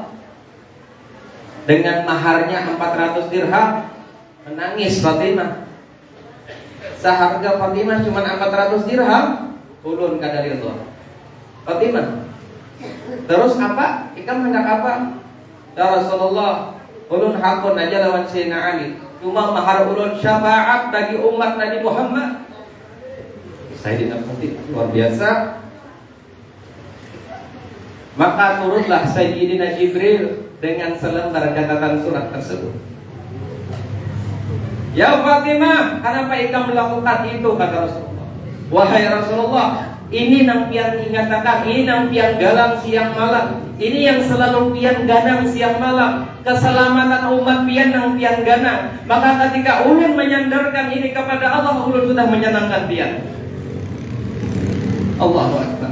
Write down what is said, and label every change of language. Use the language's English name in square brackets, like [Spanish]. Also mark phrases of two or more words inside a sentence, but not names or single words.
[Indonesian] Dengan maharnya 400 dirham. Menangis Fatimah. Seharga Fatimah cuma 400 dirham, [Banjar] ulun kada ridha. [Indonesian] Fatimah, terus apa? [Banjar] Ikam hendak apa? [Arabic] يا رسول الله, [Banjar] ulun hakun aja lawan Sayyidina Ali. [Indonesian] Cuma mahar ulun syafaat bagi umat Nabi Muhammad. Sayyidina Fatimah luar biasa. Maka turunlah Sayyidina Jibril dengan selembar catatan surat tersebut. Ya Fatimah, kenapa engkau melakukan itu, kata Rasulullah. Wahai Rasulullah, [Banjar] ini nang pian ingatakan, ini nang pian galang siang malam, ini yang selalu pian ganang siang malam, keselamatan umat pian nang pian ganang. [Indonesian] Maka ketika ulun menyandarkan ini kepada Allah, ulun sudah menyenangkan pian. [Arabic] الله أكبر.